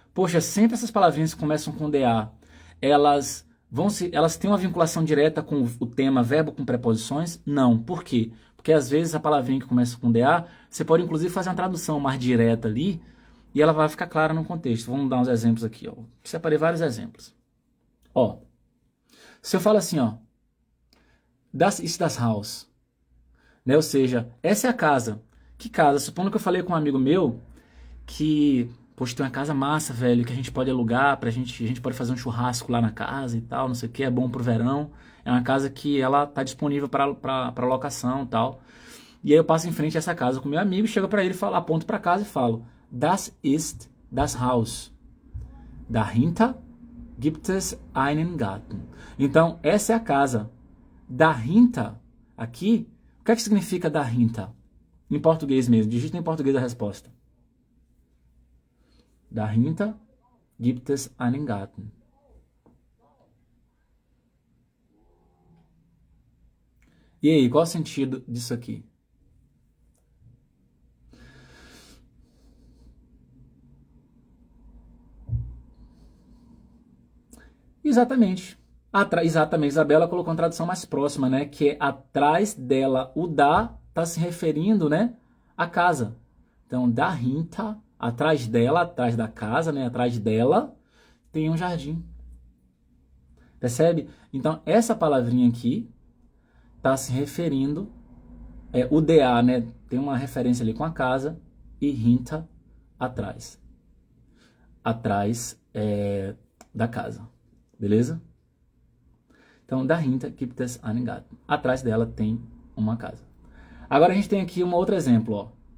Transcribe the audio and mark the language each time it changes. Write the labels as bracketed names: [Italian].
[Portuguese] Poxa, sempre essas palavrinhas que começam com DA, elas têm uma vinculação direta com o tema verbo com preposições? Não. Por quê? Porque às vezes a palavrinha que começa com DA, você pode inclusive fazer uma tradução mais direta ali, e ela vai ficar clara no contexto. Vamos dar uns exemplos aqui, ó. Separei vários exemplos. Ó, se eu falo assim, ó, [German] das ist das Haus, [Portuguese] né? Ou seja, essa é a casa. Que casa? Supondo que eu falei com um amigo meu que, poxa, tem uma casa massa, velho, que a gente pode alugar, a gente pode fazer um churrasco lá na casa e tal, não sei o que, é bom pro verão. É uma casa que ela tá disponível para locação e tal. E aí eu passo em frente a essa casa com meu amigo, chego para ele, aponto para casa e falo: [German] Das ist das Haus. Dahinter gibt es einen Garten. [Portuguese] Então, essa é a casa. Dahinter, aqui, o que é que significa dahinter? Em português mesmo, digita em português a resposta. [German] Dahinter gibt es einen Garten. [Portuguese] E aí, qual é o sentido disso aqui? Exatamente. Exatamente, Isabela colocou uma tradução mais próxima, né? Que é atrás dela, o da está se referindo, né, à casa. Então, dahinter, atrás dela, atrás da casa, né, atrás dela, tem um jardim. Percebe? Então, essa palavrinha aqui está se referindo, o DA, né, tem uma referência ali com a casa, e hinter, atrás. Atrás da casa. Beleza? [German] Então, dahinter gibt es einen Garten. [Portuguese] Atrás dela tem uma casa. Agora a gente tem aqui um outro exemplo, ó.